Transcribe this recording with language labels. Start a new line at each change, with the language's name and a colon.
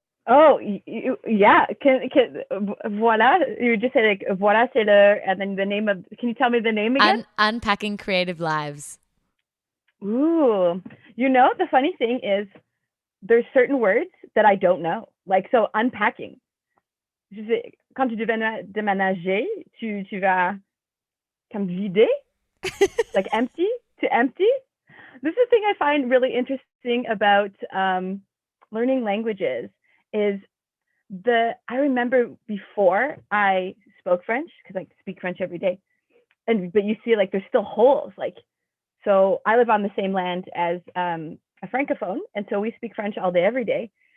English: Oh, yeah. Voilà. You just say
French: voilà, c'est le,
English: and then the name of, can you tell me the name again? Unpacking Creative Lives. Ooh, the funny thing is there's certain words that I don't know. So unpacking.
French: Quand tu devais déménager, tu vas comme vider,
English: empty, to empty. This is the thing I find really interesting about learning languages is I remember before I spoke French, because I speak French every day, but you see there's still holes. So I live on the same land as a francophone, and so we speak French all day, every day.